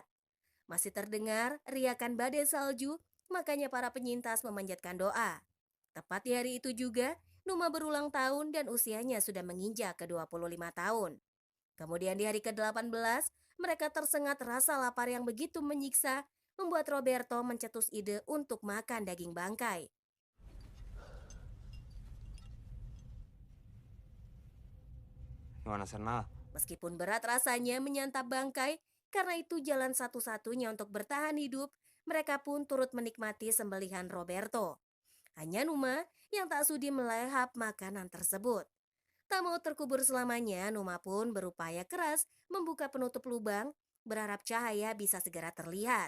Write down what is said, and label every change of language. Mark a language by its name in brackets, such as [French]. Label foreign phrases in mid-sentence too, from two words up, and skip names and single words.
[Indonesian] Masih terdengar riakan badai salju, makanya para penyintas memanjatkan doa. Tepat di hari itu juga, Numa berulang tahun dan usianya sudah menginjak ke 25 tahun. Kemudian di hari ke-18, mereka tersengat rasa lapar yang begitu menyiksa, membuat Roberto mencetus ide untuk makan daging bangkai. [Spanish] No van a hacer nada. [Indonesian] Meskipun berat rasanya menyantap bangkai, karena itu jalan satu-satunya untuk bertahan hidup, mereka pun turut menikmati sembelihan Roberto. Hanya Numa yang tak sudi melahap makanan tersebut. Tak mau terkubur selamanya, Numa pun berupaya keras membuka penutup lubang, berharap cahaya bisa segera terlihat.